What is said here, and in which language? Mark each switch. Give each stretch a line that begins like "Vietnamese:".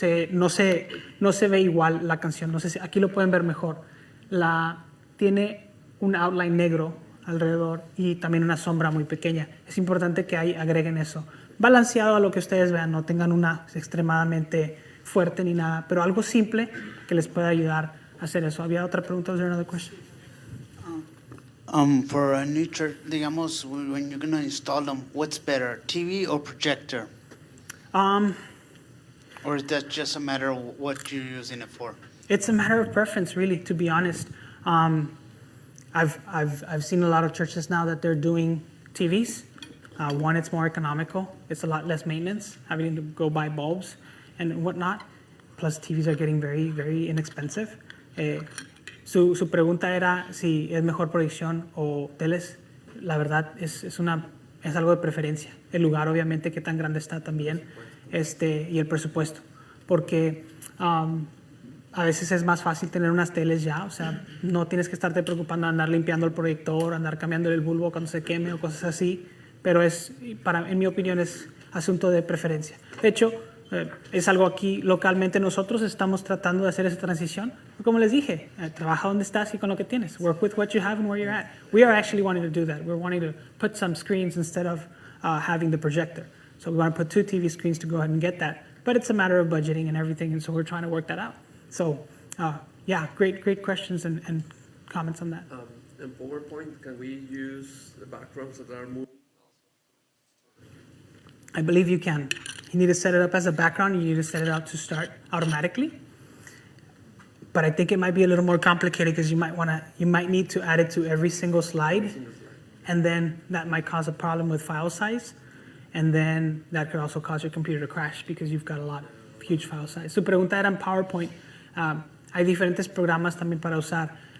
Spanish: No se ve igual la canción. No sé si aquí lo pueden ver mejor. Tiene un outline negro alrededor y también una sombra muy pequeña. Es importante que ahí agreguen eso. Balanceado a lo que ustedes vean, no tengan una extremadamente fuerte ni nada, pero algo simple que les pueda ayudar a hacer eso. ¿Había otra pregunta?
English: Was there another question? For a new church, digamos, when you're going to install them, what's better, TV or projector? Or is that just a matter of what you're using it for? It's a matter of preference, really, to be honest. I've seen a lot of churches now that they're doing TVs. One, it's more economical. It's a lot less maintenance, having to go buy bulbs and whatnot. Plus, TVs are getting very, very inexpensive.
Spanish: Su pregunta era si es mejor proyección o teles. La verdad es algo de preferencia. El lugar, obviamente, qué tan grande está también, y el presupuesto. Porque a veces es más fácil tener unas teles ya, o sea, no tienes que estarte preocupando de andar limpiando el proyector, andar cambiando el bulbo cuando se queme o cosas así, pero en mi opinión es asunto de preferencia. De hecho, es algo aquí localmente nosotros estamos tratando de hacer esa transición. Como les dije, trabaja donde estás y con lo que tienes.
English: Work with what you have and where you're at. We are actually wanting to do that. We're wanting to put some screens instead of having the projector. So we want to put 2 TV screens to go ahead and get that. but it's a matter of budgeting and everything, and so we're trying to work that out. So, yeah, great questions and comments on that. In PowerPoint, can we use the backgrounds that are moving? I believe you can. You need to set it up as a background. You need to set it up to start automatically. But I think it might be a little more complicated because you might need to add it to every single slide, and then that might cause a problem with file size, and then that could also cause your computer to crash because you've got huge file size.
Spanish: Su pregunta era en PowerPoint. Hay diferentes programas también para usar.